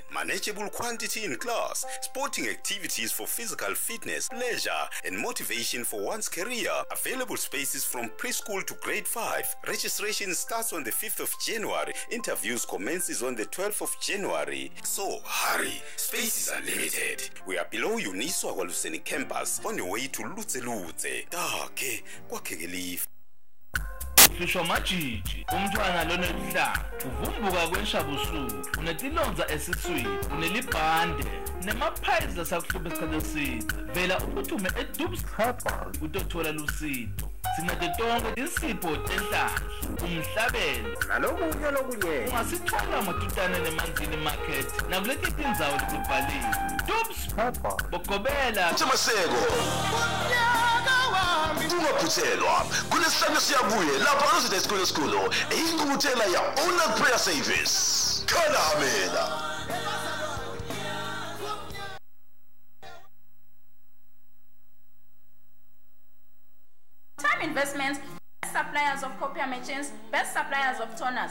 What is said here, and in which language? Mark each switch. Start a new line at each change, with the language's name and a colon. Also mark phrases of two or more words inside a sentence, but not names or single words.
English: Manageable quantity in class, sporting activities for physical fitness, pleasure, and motivation for one's career. Available spaces from preschool to grade 5. Registration starts on the 5th of January. Interviews commences on the 12th of January. So, hurry. Spaces are limited. We are below Uniswa Waluseni campus on your way to Lutze.
Swati: Dake, kwakhe Fisho majiji, umntwana lonelihlanga, uvumbuka kwenshabusuku, unetilonza esiswini, unelibhande, nemaphayizi asakuhlupha isikhathi eside. Vela uphuthume eDubs Herbal utothola lusizo. Sincede tonke insipho tenhlanhla, umhlabelo nalokunye lokunye. Ungasithola matutane nemanzini market nakuleti tindzawo letibhaliwe. Dubs Herbal bogobela Maseko. Ungaphuthelwa kulesihlanu siyabuye lapha Resident School eyinkuthela ya Honor Prayer Service. Khalamela.
English: Time Investments, best suppliers of copier machines, best suppliers of toners.